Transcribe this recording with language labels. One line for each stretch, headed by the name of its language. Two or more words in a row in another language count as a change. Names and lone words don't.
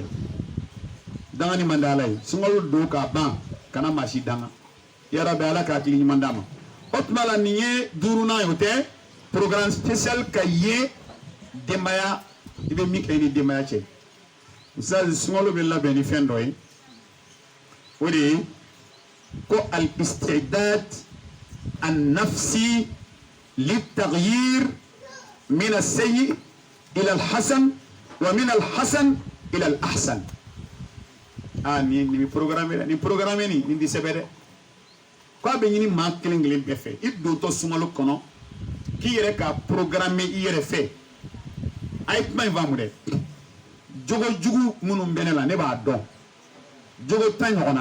Bambara: dangani man di ala ye sunkalo don k'a ban kana maa si danga yarabi ala k'a hakili ɲuman d'a ma o tuma la nin ye 5nan ye o tɛ
French: programme spécial
Bambara: ka ye denbaya i bɛ min kɛ i ni denbaya cɛ misali sunkalo bɛ labɛn ni fɛn dɔ ye o de ye ko
Arabic: الاستعداد النفسي للتغيير من السيئ إلى الحسن ومن الحسن إلى الأحسن
Bambara: ni programme ni di sɛbɛ dɛ ko a bɛ ɲini maa kelen kelen bɛɛ fɛ i dontɔ sunkalo kɔnɔ k'i yɛrɛ ka programme i yɛrɛ fɛ a ye kuma in faamu dɛ jogo jugu minnu bɛ ne la ne b'a dɔn jogo 10 ɲɔgɔnna